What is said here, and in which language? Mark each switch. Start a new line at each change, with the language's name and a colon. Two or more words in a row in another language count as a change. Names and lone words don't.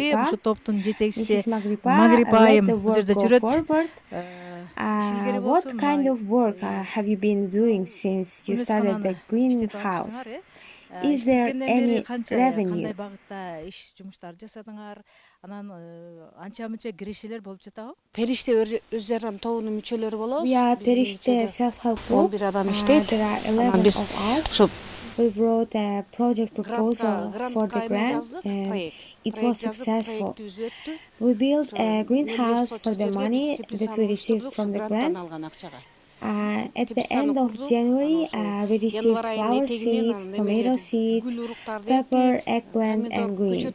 English: Magripa. Let the work go forward. What kind of work have you been doing since you started the greenhouse? Is there any revenue?
Kyrgyz: Perishte өз жардам тобунун мүчөлөрү болобуз.
English: We are Perishte self-help group. There are 11 of us. We wrote a project proposal for the grant and it was successful. We built a greenhouse for the money that we received from the grant. At the end of January, we received flower seeds, tomato seeds, pepper, eggplant, and greens.